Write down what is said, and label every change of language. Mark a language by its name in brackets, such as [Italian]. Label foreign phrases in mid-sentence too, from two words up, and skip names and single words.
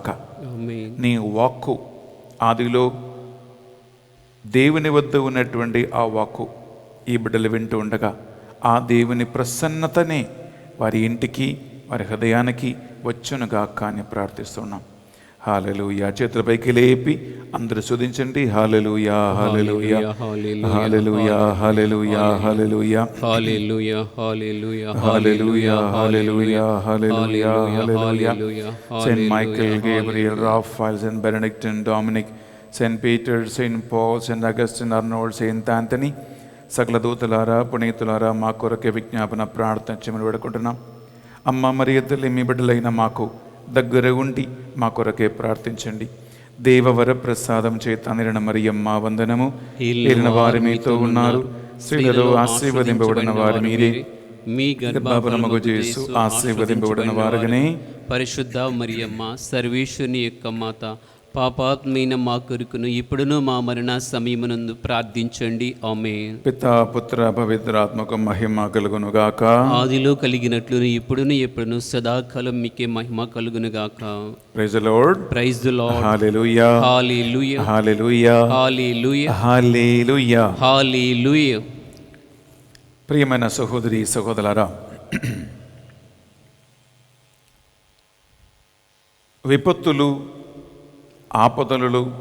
[Telugu] నీ వాక్కు ఆదిలో దేవుని వద్ద ఉన్నటువంటి ఆ వాక్కు ఈ బిడ్డలు వింటూ ఉండగా ఆ దేవుని ప్రసన్నతనే వారి ఇంటికి, వారి హృదయానికి వచ్చునుగాక అని ప్రార్థిస్తున్నాం. హల్లెలూయా. చేతులపైకి లేపి అందరూ స్తుతించండి. హల్లెలూయా, హల్లెలూయా, హల్లెలూయా, హల్లెలూయా, హల్లెలూయా, [English] Hallelujah. Hallelujah. [Telugu] హల్లెలూయా, హల్లెలూయా, హల్లెలూయా, హల్లెలూయా. Saint Michael, Gabriel, Raphael, Saint Benedict, Dominic, Saint Peter, Saint Paul, Saint Augustine, Arnold, Saint Anthony, సకల దూతలారా, పునీతులారా, మా కొరకే విజ్ఞాపన ప్రార్థన చేయమని వేడుకుంటున్నాం. అమ్మ మరియ తల్లి, మీ బిడ్డలైన మాకు దగ్గర ఉండి మా కొరకే ప్రార్థించండి. దేవవర ప్రసాదం చేత నిరణ మరియమ్మ వందనము. ఏలిన వారు మీతో ఉన్నారు, స్త్రీలలో ఆశీర్వదింపబడిన వారు మీరే, మీ గర్భఫలమగు యేసు ఆశీర్వదింపబడిన వారుగానే. పరిశుద్ధ మరియమ్మ, సర్వేశ్వరుని యొక్క మాత, పాపాత్మైన మా కొరకును ఇప్పుడును మా మరణ సమయమునందు ప్రార్థించండి. ఆమేన్. పితా, పుత్ర, పవిత్రాత్మకు మహిమ కలుగును గాక. ఆదిలో కలిగినట్లు ఇప్పుడును ఎప్పుడును సదాకాలం మీకే మహిమ కలుగును గాక. [English] Praise the Lord. Praise the Lord. [Telugu] హల్లెలూయా, హల్లెలూయా, హల్లెలూయా, హల్లెలూయా, హల్లెలూయా. హల్లెలూయా. ప్రియమైన సహోదరి సహోదరులారా, విపత్తులు, ఆపదలు,